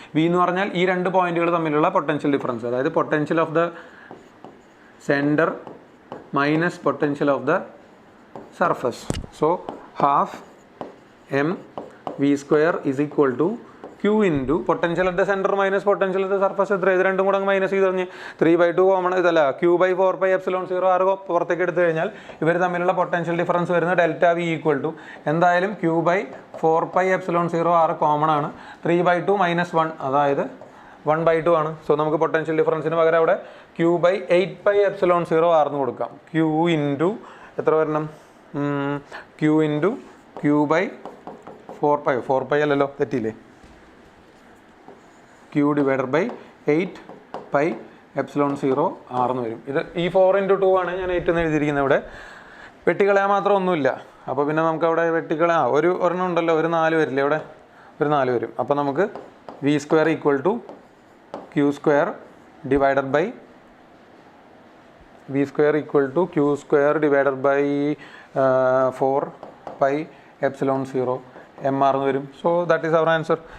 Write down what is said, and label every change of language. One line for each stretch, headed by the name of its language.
Malayalam: v എന്ന് പറഞ്ഞാൽ ഈ രണ്ട് പോയിന്റുകൾ തമ്മിലുള്ള പൊട്ടൻഷ്യൽ ഡിഫറൻസ്, അതായത്
English: Potential of the centre minus potential of the surface. So 12mv² is equal to q into potential at the center minus potential at the surface.
Malayalam: ഇത് രണ്ടും കൂടെ മൈനസ് ചെയ്ത് കഴിഞ്ഞ് 3/2 കോമൺ ഇതല്ല, q/4πε0 r പുറത്തേക്ക് എടുത്തു കഴിഞ്ഞാൽ ഇവർ തമ്മിലുള്ള പൊട്ടൻഷ്യൽ ഡിഫറൻസ് വരുന്നത് ΔV = എന്തായാലും q/4πε0 r കോമൺ ആണ്. 3/2 - 1 അതായത് 1/2 ആണ്. സോ നമുക്ക് പൊട്ടൻഷ്യൽ ഡിഫറൻസിന് പകരം അവിടെ q/8πε0 r എന്ന് കൊടുക്കാം. q ഇൻറ്റു എത്ര വരണം? q ഇൻറ്റു q/4π അല്ലല്ലോ, തെറ്റിയില്ലേ? q / 8πε0 r എന്ന് വരും. ഇത് ഈ 4 × 2 ആണ് ഞാൻ 8 എന്ന് എഴുതിയിരിക്കുന്നത്. ഇവിടെ വെട്ടിക്കളയാൻ മാത്രം ഒന്നുമില്ല. അപ്പോൾ പിന്നെ നമുക്ക് അവിടെ വെട്ടിക്കളയാം. ഒരെണ്ണം ഉണ്ടല്ലോ, ഒരു 4 വരില്ലേ? ഇവിടെ ഒരു 4 വരും. അപ്പോൾ നമുക്ക് v² = q² divided by v² = q² divided by 4πε0 mr എന്ന് വരും.
English: So that is our answer.